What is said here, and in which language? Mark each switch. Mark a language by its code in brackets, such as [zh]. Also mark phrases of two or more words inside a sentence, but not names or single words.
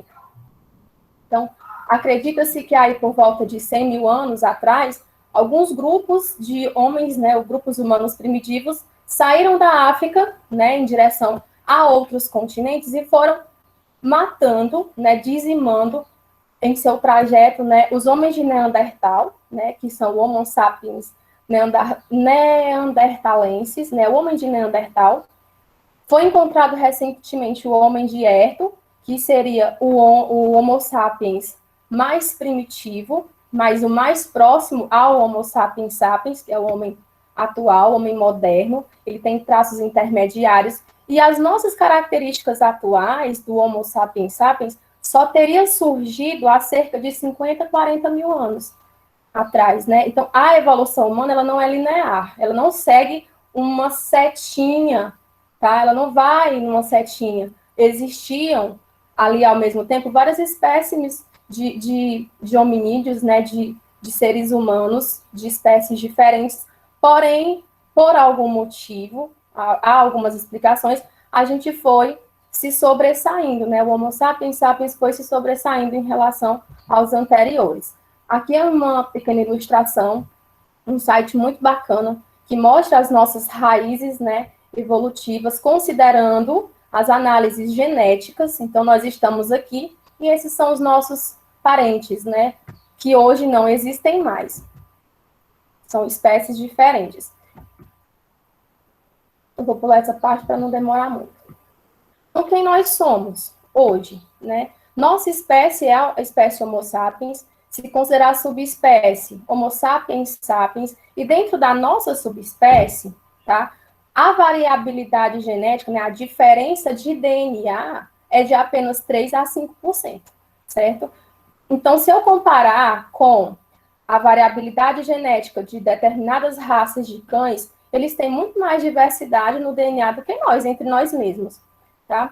[pt] Então, acredita-se que aí por volta de 100 mil anos atrás, alguns grupos de homens, né, grupos humanos primitivos, saíram da África, né, em direção a outros continentes e foram matando, né, dizimando em seu trajeto, né, os homens de Neandertal, né, que são o Homo sapiens neandertalenses, né, o homem de Neandertal. Foi encontrado recentemente o homem de Erto, que seria o Homo sapiens mais primitivo, mas o mais próximo ao Homo sapiens sapiens, que é o homem atual, o homem moderno. Ele tem traços intermediários. E as nossas características atuais do Homo sapiens sapiens só teria surgido há cerca de 50, 40 mil anos atrás, né? Então, a evolução humana, ela não é linear, ela não segue uma setinha, tá? Ela não vai numa setinha. Existiam ali, ao mesmo tempo, várias espécies de hominídeos, né? De seres humanos, de espécies diferentes, porém, por algum motivo, há algumas explicações, a gente foi se sobressaindo, né? O Homo sapiens sapiens foi se sobressaindo em relação aos anteriores. Aqui é uma pequena ilustração, um site muito bacana, que mostra as nossas raízes, né, evolutivas, considerando as análises genéticas. Então, nós estamos aqui, e esses são os nossos parentes, né, que hoje não existem mais. São espécies diferentes. Eu vou pular essa parte para não demorar muito. Então, quem nós somos hoje, né? Nossa espécie é a espécie Homo sapiens. Se considerar a subespécie Homo sapiens sapiens, e dentro da nossa subespécie, tá, a variabilidade genética, né, a diferença de DNA é de apenas 3 a 5%, certo? Então, se eu comparar com a variabilidade genética de determinadas raças de cães, eles têm muito mais diversidade no DNA do que nós, entre nós mesmos, tá?